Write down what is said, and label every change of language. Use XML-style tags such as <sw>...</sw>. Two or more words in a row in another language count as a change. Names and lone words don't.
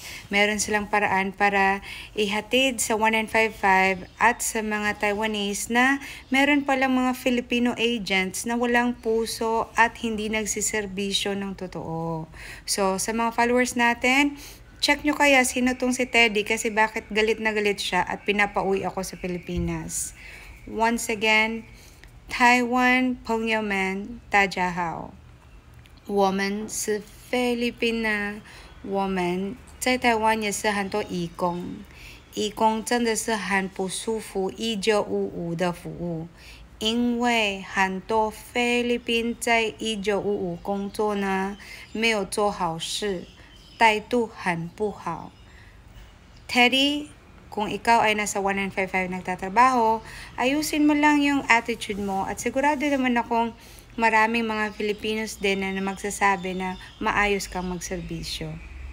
<tl>Meron silang paraan para ihatid sa 1955 at sa mga Taiwanese na meron palang mga Filipino agents na walang puso at hindi nagsiservisyo ng totoo. So, sa mga followers natin, check nyo kaya sino tong si Teddy kasi bakit galit na galit siya at pinapauwi ako sa Pilipinas.</tl> <en>Once again,</en> <zh>台湾朋友们，大家好，我们是菲律宾人，我们在台湾也是很多义工，义工真的是很不舒服，1955的服务，因为很多菲律宾在1955工作呢，没有做好事，态度很不好。Teddy,</zh> <tl>kung ikaw ay nasa 1955 nagtatrabaho, ayusin mo lang yung attitude mo at sigurado naman akong maraming mga Filipinos din na magsasabi na maayos kang magserbisyo.</tl>